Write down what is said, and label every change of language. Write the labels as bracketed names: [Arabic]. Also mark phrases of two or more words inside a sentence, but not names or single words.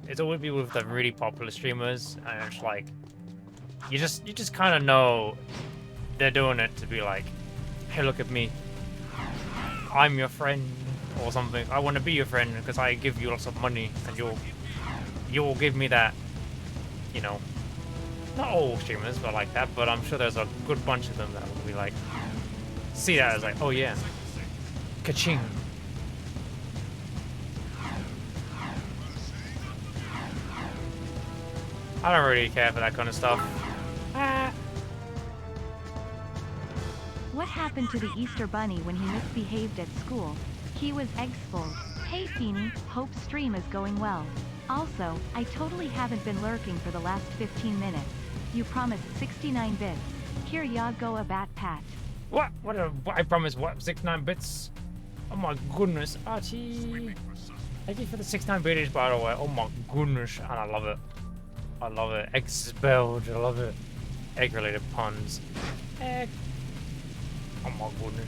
[English] It's always people with the really popular streamers, and it's like you just kind of know they're doing it to be like, hey, look at me, I'm your friend or something. I want to be your friend because I give you lots of money, and you'll give me that, you know. Not all streamers are like that, but I'm sure there's a good bunch of them that will be like, see that as like, oh yeah, ka-ching. I don't really care for that kind of stuff. What happened to the Easter Bunny when he misbehaved at school? He was expelled. Hey Feeny, hope stream is going well. Also, I totally haven't been lurking for the last 15 minutes. You promised 69 bits. Here ya go a bat pat. What? I promised what? 69 bits? Oh my goodness, Archie. Thank you for the 69 bits, by the way. Oh my goodness, and I love it. I love it. Expelled, I love it. Egg-related puns. Egg. Oh my goodness.